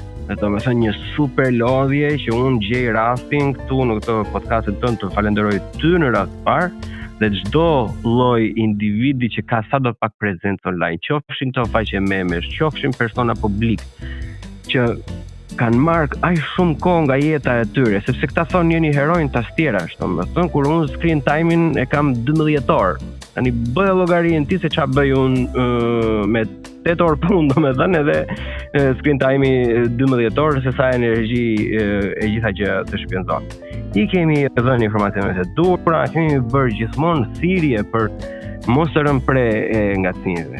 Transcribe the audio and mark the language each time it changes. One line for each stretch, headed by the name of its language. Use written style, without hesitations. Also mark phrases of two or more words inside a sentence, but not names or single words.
Albanian: Do të thënë një super lodhje që unë gjej rastin këtu në këtë podcastin tënd të falenderoj ty në rast parë dhe çdo lloj individi që ka sado pak prezencë online, qofshin këto faqe memesh, qofshin persona publik që kanë marrë aq shumë kohë nga jeta e tyre, sepse këta thonë jeni heronj tastierash, domethënë kur unë
English: screen time-in
Albanian: e kam 12 orë. Tani bëj llogarin ti se çfarë bëj unë me 8 orë punë, domethënë edhe
English: screen time-i
Albanian: 12 orë se sa energji e gjitha gjë të shpenzon. I kemi dhënë informacionet e duhura, kemi bërë gjithmonë thirrje për mos të rënë pre ngacmimeve.